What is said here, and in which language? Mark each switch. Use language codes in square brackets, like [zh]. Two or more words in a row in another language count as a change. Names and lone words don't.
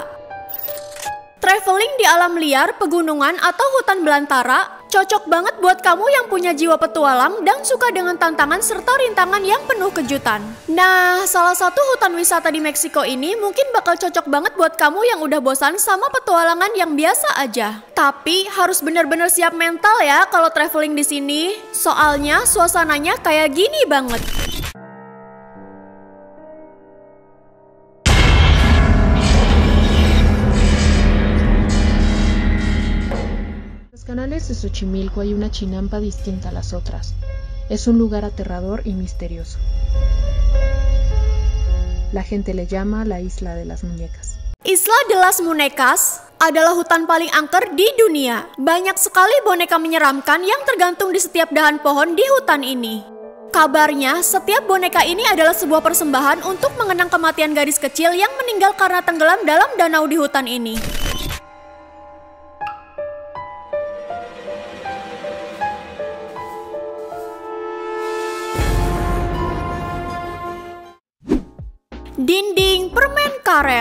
[id] Traveling di alam liar, pegunungan, atau hutan belantara cocok banget buat kamu yang punya jiwa petualang dan suka dengan tantangan serta rintangan yang penuh kejutan. Nah, salah satu hutan wisata di Meksiko ini mungkin bakal cocok banget buat kamu yang udah bosan sama petualangan yang biasa aja. Tapi harus bener-bener siap mental ya kalau traveling di sini. Soalnya suasananya kayak gini banget. [es] Canales de Xochimilco hay una chinampa distinta a las otras. Es un lugar aterrador y misterioso. La gente le llama la Isla de las Muñecas. [id] Isla de las Muñecas adalah hutan paling angker di dunia. Banyak sekali boneka menyeramkan yang tergantung di setiap dahan pohon di hutan ini. Kabarnya, setiap boneka ini adalah sebuah persembahan untuk mengenang kematian gadis kecil yang meninggal karena tenggelam dalam danau di hutan ini. Dinding permen karet.